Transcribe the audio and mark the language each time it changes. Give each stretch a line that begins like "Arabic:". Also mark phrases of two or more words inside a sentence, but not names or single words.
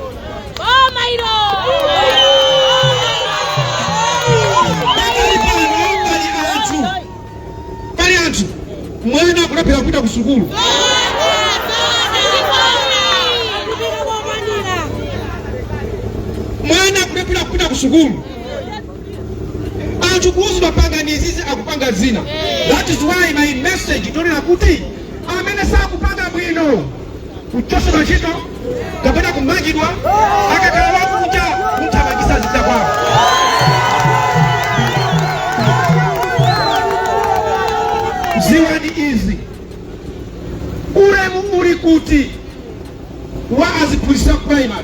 Nyanja: Pali anthu mwana kulephera kupita ku sukulu. Mwana kulephera kupita ku sukulu. Anthu kuuzidwa panga ndi izizi akupanga zina.
English: That is why my message
Nyanja: tonena kuti amene sakupanga bwino kuchosa machito kapena kumangidwa akakhala wakuja kumthamangisa zita kwawo. Ziwani izi ulemu uli kuti wa aziphunzitsa primary.